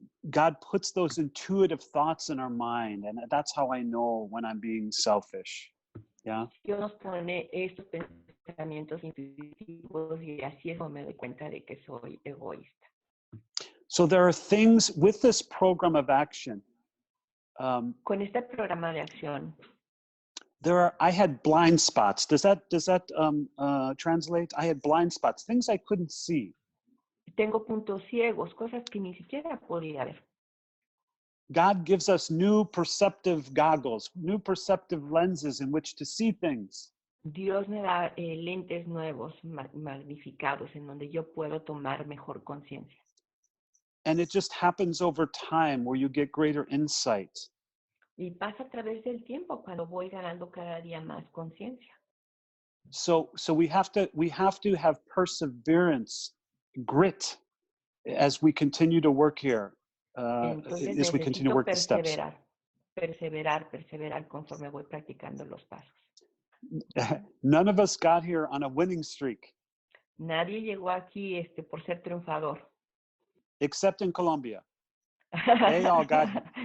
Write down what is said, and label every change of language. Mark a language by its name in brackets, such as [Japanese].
[English] God puts those intuitive thoughts in our mind, and that's how I know when I'm being selfish. Yeah. [Spanish] Dios nos pone estos pensamientos intuitivos y así es como me doy cuenta de que soy egoísta. [English] So there are things with this program of action. [Spanish] Con este programa de acción, [English] I had blind spots. Does that translate? I had blind spots, things I couldn't see. [Spanish] tengo puntos ciegos, cosas que ni siquiera podía ver. [English] God gives us new perceptive goggles, new perceptive lenses in which to see things. [Spanish] Dios me da lentes nuevos, magnificados, en donde yo puedo tomar mejor conciencia. [English] And it just happens over time where you get greater insight. [Spanish] Y pasa a través del tiempo cuando voy ganando cada día más conciencia. [English] So we have to have perseverance, grit, as we continue to work here, [Spanish] Entonces [English] as we continue to work the steps. [Spanish] perseverar conforme voy practicando los pasos. [English] None of us got here on a winning streak. [Spanish] Nadie llegó aquí por ser triunfador. [English] Except in Colombia. They all got here.